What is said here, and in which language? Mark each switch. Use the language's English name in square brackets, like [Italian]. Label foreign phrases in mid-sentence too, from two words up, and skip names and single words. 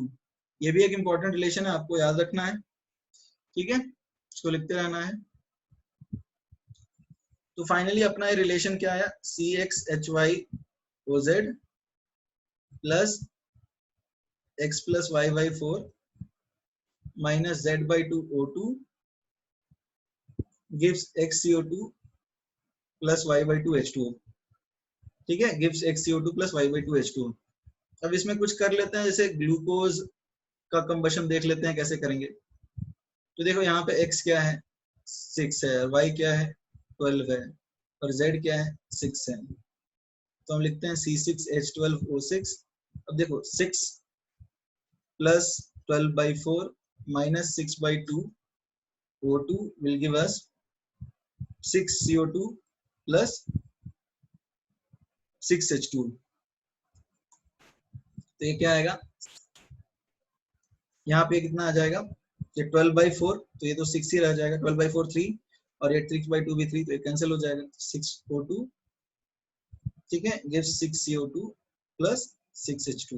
[Hindi] ये भी एक [English] important relation [Hindi] है, आपको याद रखना है, ठीक है, इसको लिखते रहना है। तो फाइनली अपना ये रिलेशन क्या आया, cx/hy/oz प्लस x प्लस y/4 माइनस z/2o2 gives xCO2 प्लस y/2h2o, ठीक है, gives xCO2 प्लस y/2h2o। अब इसमें कुछ कर लेते हैं, जैसे ग्लूकोज का कंबशन देख लेते हैं कैसे करेंगे। तो देखो यहाँ पे x क्या है 6 है, y क्या है 12 है और z क्या है 6 है, तो हम लिखते हैं C6H12O6। अब देखो 6 प्लस 12/4 माइनस 6/2 O2 [English] will give us [Hindi] 6 CO2 प्लस 6 H2। तो ये क्या आएगा, यहाँ पे कितना आ जाएगा, ये 12/4, तो ये तो 6 ही रह जाएगा, 12/4 3 और ये 6/2 भी 3, तो ये कैंसिल हो जाएगा, 6O2, ठीक है, gives 6 CO2 प्लस 6 H2।